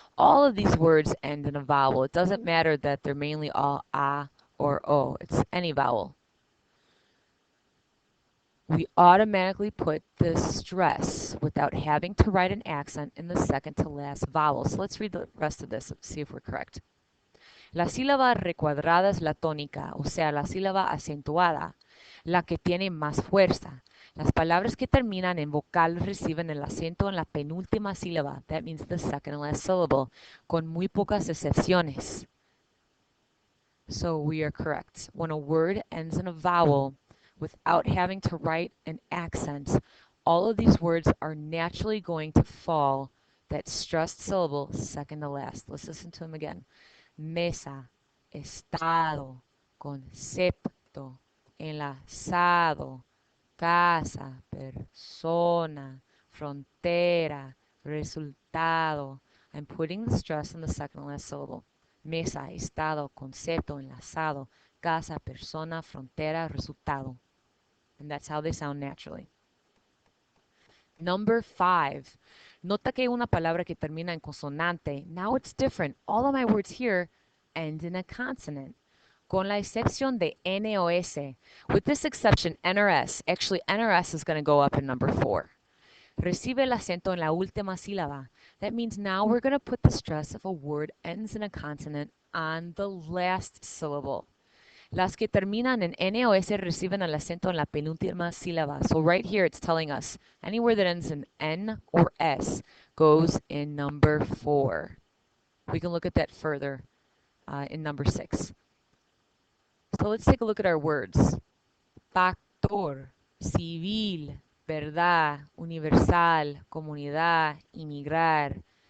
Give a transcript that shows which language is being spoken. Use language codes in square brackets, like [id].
[en] All of these words end in a vowel. It doesn't matter that they're mainly all a or o. It's any vowel. We automatically put the stress without having to write an accent in the second to last vowel. So let's read the rest of this and see if we're correct. [es] La sílaba recuadrada es la tónica, o sea, la sílaba acentuada, la que tiene más fuerza. Las palabras que terminan en vocal reciben el acento en la penúltima sílaba, [en] that means the second and last syllable, [es] con muy pocas excepciones. [en] So we are correct. When a word ends in a vowel without having to write an accent, all of these words are naturally going to fall that stressed syllable second to last. Let's listen to them again. [es] Mesa, estado, concepto, enlazado, casa, persona, frontera, resultado. [en] I'm putting the stress on the second and last syllable. [es] Mesa, estado, concepto, enlazado, casa, persona, frontera, resultado. [en] And that's how they sound naturally. Number 5. [es] Nota que una palabra que termina en consonante. [en] Now it's different. All of my words here end in a consonant. [es] Con la excepción de N o S. [en] With this exception, N or S. Actually, N or S is going to go up in number 4. [es] Recibe el acento en la última sílaba. [en] That means now we're going to put the stress if a word ends in a consonant on the last syllable. [es] Las que terminan en N o S reciben el acento en la penúltima sílaba. [en] So right here it's telling us anywhere that ends in N or S goes in number 4. We can look at that further in number 6. So let's take a look at our words. [es] Factor, civil, verdad, universal, comunidad, inmigrar.